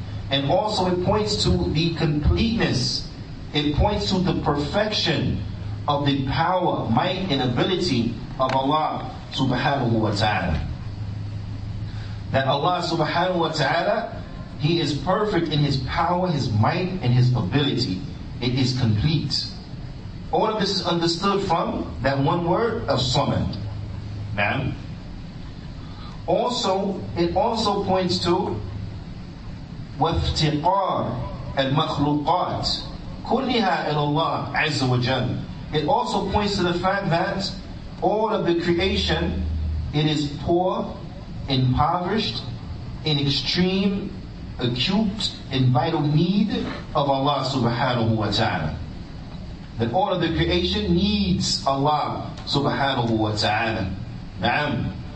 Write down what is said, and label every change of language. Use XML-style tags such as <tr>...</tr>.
<en>And also it points to the completeness, it points to the perfection of the power, might, and ability of Allah subhanahu wa ta'ala. That Allah subhanahu wa ta'ala, He is perfect in His power, His might, and His ability. It is complete. All of this is understood from that one word of Samad. Now, it also points to</en> <ar>وَافْتِقَارِ الْمَخْلُوقَاتِ كُلِّهَا إِلَى اللَّهِ عَزَّ وَجَلَّ.</ar> <en>It also points to the fact that all of the creation, it is poor, impoverished, in extreme, acute, and vital need of Allah subhanahu wa ta'ala. That all of the creation needs Allah subhanahu wa ta'ala. Na'am.</en>